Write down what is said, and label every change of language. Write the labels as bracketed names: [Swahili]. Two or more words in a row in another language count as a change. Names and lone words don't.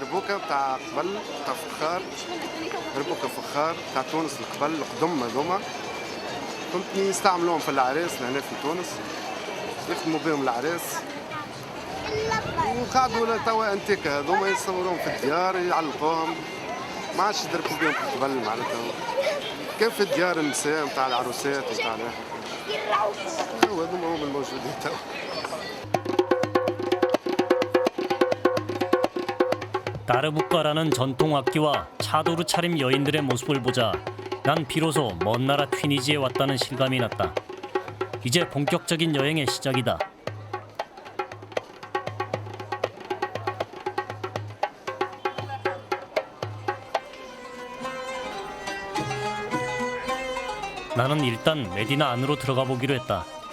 [Arabic] الماركة بتاع قبل بتاع فخار ربك فخار بتاع تونس القبل القدم هذوما كنت نستعملوهم في العراس لهنا في تونس يخدموا بهم العراس وقعدوا توا انتيكا هذوما يصوروهم في الديار يعلقوهم ما عادش يدركوا بهم قبل معناتها كان في الديار النساء نتاع العروسات نتاع هذوما هم الموجودين توا. [Korean] 따르부까라는 전통 악기와 차도르 차림 여인들의 모습을 보자 난 비로소 먼 나라 튀니지에 왔다는 실감이 났다. 이제 본격적인 여행의 시작이다. 나는 일단 메디나 안으로 들어가 보기로 했다.